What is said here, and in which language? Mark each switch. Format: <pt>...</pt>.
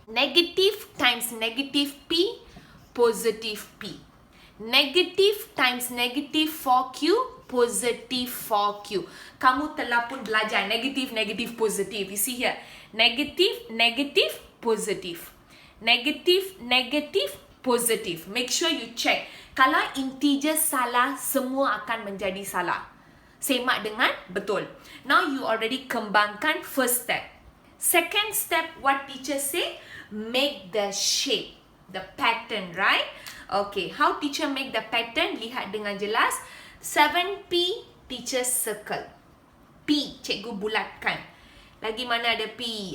<en>Negative times negative p, positive p. Negative times negative 4q, positive 4q.</en> <ms>Kamu telah pun belajar negative, negative, positive.</ms> <en>You see here. Negative, negative, positive. Negative, negative, positive. Make sure you check.</en> <ms>Kalau integer salah, semua akan menjadi salah. Semak dengan betul.</ms> <en>Now you already kembangkan first step. Second step, what teacher say? Make the shape, the pattern, right? Okay, how teacher make the pattern?</en> <ms>Lihat dengan jelas. 7p,</ms> <en>teacher circle.</en> <ms>P, cikgu bulatkan. Lagi mana ada P?</ms>